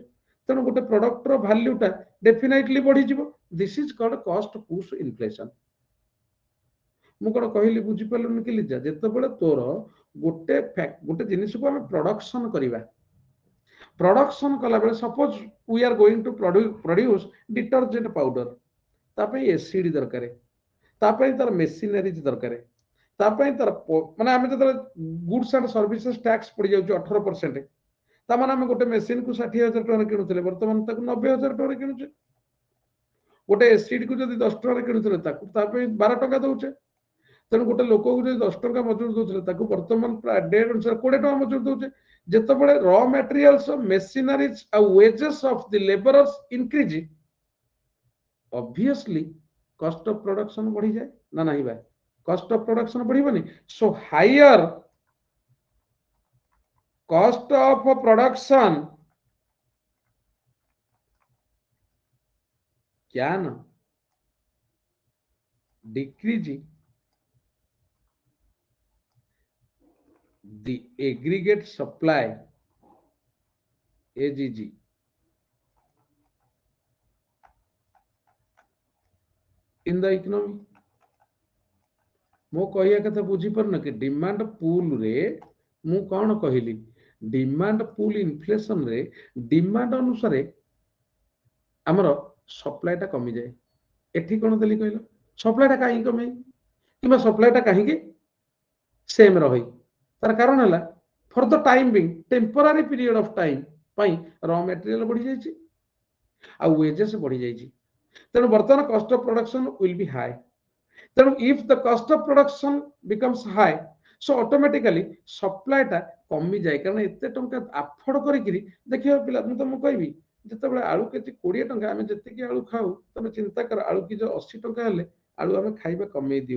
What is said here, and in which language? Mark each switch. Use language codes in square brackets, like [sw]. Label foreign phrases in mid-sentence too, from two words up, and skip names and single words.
[or] ତେଣୁ ଗୋଟେ ପ୍ରଡକ୍ଟର ଭ୍ୟାଲ୍ୟୁଟା ଡେଫିନାଇଟଲି ବଢିଯିବ। [en] this is called cost push inflation. [or] ମୁଁ କଣ କହିଲି ବୁଝିପାରିଲୁନି କି ଲିଜା? ଯେତେବେଳେ ତୋର ଗୋଟେ ଜିନିଷକୁ ଆମେ ପ୍ରଡକ୍ସନ କରିବା, ପ୍ରଡକ୍ସନ କଲାବେଳେ ସପୋଜ [en] we are going to produce detergent powder, [or] ତା ପାଇଁ ଏସିଡ୍ ଦରକାର, ତା ପାଇଁ ତାର ମେସିନାରିଜ ଦରକାର, ତା ପାଇଁ ତାର ମାନେ ଆମେ ଯେତେବେଳେ [en] goods and services tax [or] ପଡି ଯାଉଛି 18%, ତା ମାନେ ଆମେ ଗୋଟେ ମେସିନ୍ କୁ 60,000 ଟଙ୍କାରେ କିଣୁଥିଲେ ବର୍ତ୍ତମାନ ତାକୁ 90,000 ଟଙ୍କାରେ କିଣୁଛେ। ଗୋଟେ ଏସିଡ୍ କୁ ଯଦି 10 ଟଙ୍କାରେ କିଣୁଥିଲେ ତାକୁ ତା ପାଇଁ 12 ଟଙ୍କା ଦଉଛେ। ତେଣୁ ଗୋଟେ ଲୋକକୁ ଯଦି 10 ଟଙ୍କା ମଜୁରୀ ଦଉଥିଲେ ତାକୁ ବର୍ତ୍ତମାନ ପ୍ରାୟ ଡେଟ୍ ଅନୁସାରେ 20 ଟଙ୍କା ମଜୁରୀ ଦଉଛେ। [en] ଯେତେବେଳେ raw materials machineries ଆଉ wages of the labourers increase, obviously cost of production [or] ବଢିଯାଏ ନା ନାହିଁ ଭାଇ? [en] cost of production [or] ବଢିବନି? [en] so higher cost of production can decrease the aggregate supply AGG in the economy। [or] ମୁଁ କହିବା କଥା ବୁଝିପାରୁନ କି? [en] demand pull [or] ରେ ମୁଁ କଣ କହିଲି? [en] demand pull inflation [or] ରେ ଡିମାଣ୍ଡ ଅନୁସାରେ ଆମର ସପ୍ଲାଇଟା କମିଯାଏ। ଏଠି କଣ ଦେଲି କହିଲ? ସପ୍ଲାଇଟା କାହିଁକି କମେ କିମ୍ବା ସପ୍ଲାଇଟା କାହିଁକି ସେମ୍ ରହେ? ତାର କାରଣ ହେଲା [en] for the time being temporary period of time [or] ପାଇଁ [en] raw material [or] ବଢି ଯାଇଛି ଆଉ ୱେଜେସ୍ ବଢି ଯାଇଛି। ତେଣୁ ବର୍ତ୍ତମାନ [en] cost of production will be high. ତେଣୁ if the cost of production becomes high, so automatically [or] ସପ୍ଲାଇଟା କମିଯାଏ। କାରଣ ଏତେ ଟଙ୍କା ଆଫୋର୍ଡ କରିକିରି ଦେଖିବ ପିଲା, ମୁଁ ତମକୁ କହିବି ଯେତେବେଳେ ଆଳୁ କେଜି 20 ଟଙ୍କା, ଆମେ ଯେତିକି ଆଳୁ ଖାଉ ତମେ ଚିନ୍ତା କର ଆଳୁ କେଜି 80 ଟଙ୍କା ହେଲେ ଆଳୁ ଆମେ ଖାଇବା କମେଇ ଦିଉ।